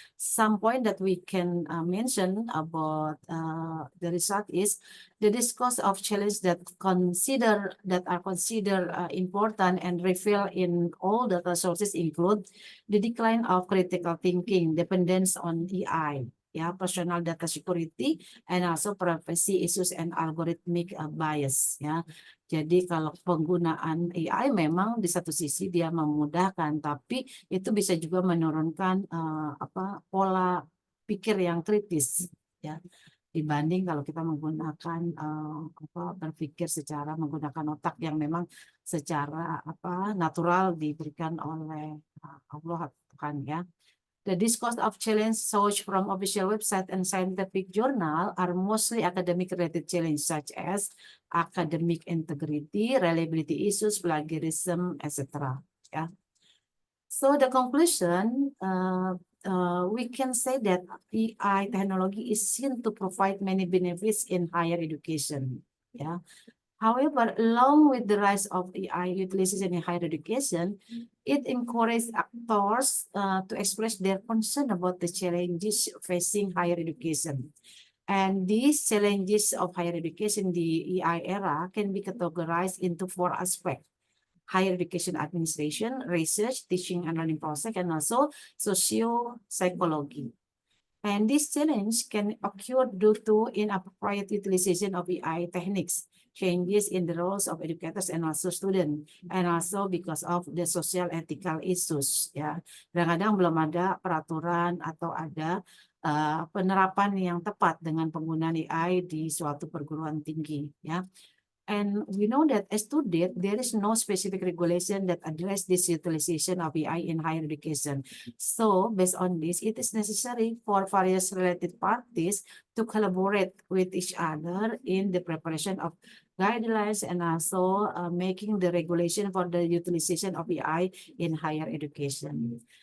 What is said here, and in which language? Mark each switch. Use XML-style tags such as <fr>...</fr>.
<en>Some point that we can mention about the result is the discourse of challenge that are considered important and reveal in all data sources include the decline of critical thinking, dependence on AI, personal data security, and also privacy issues and algorithmic bias, ya.</en> <id>Jadi kalau penggunaan AI memang di satu sisi dia memudahkan, tapi itu bisa juga menurunkan pola pikir yang kritis, ya, dibanding kalau kita menggunakan berpikir secara menggunakan otak yang memang secara natural diberikan oleh Allah Tuhan, ya.</id> <en>The discourse of challenge sourced from official website and scientific journal are mostly academic related challenges such as academic integrity, reliability issues, plagiarism, etc. Yeah. So the conclusion, we can say that AI technology is seen to provide many benefits in higher education. Yeah. However, along with the rise of AI utilization in higher education, it encourages actors to express their concern about the challenges facing higher education. And these challenges of higher education in the AI era can be categorized into 4 aspects: higher education administration, research, teaching and learning process, and also socio-psychology. And this challenge can occur due to inappropriate utilization of AI techniques, changes in the roles of educators and also students, and also because of the social ethical issues.</en> <id>Ya, kadang-kadang belum ada peraturan atau ada penerapan yang tepat dengan penggunaan AI di suatu perguruan tinggi. Ya.</id> <en>And we know that as to date, there is no specific regulation that address this utilization of AI in higher education. So based on this, it is necessary for various related parties to collaborate with each other in the preparation of guidelines and also making the regulation for the utilization of AI in higher education.</en>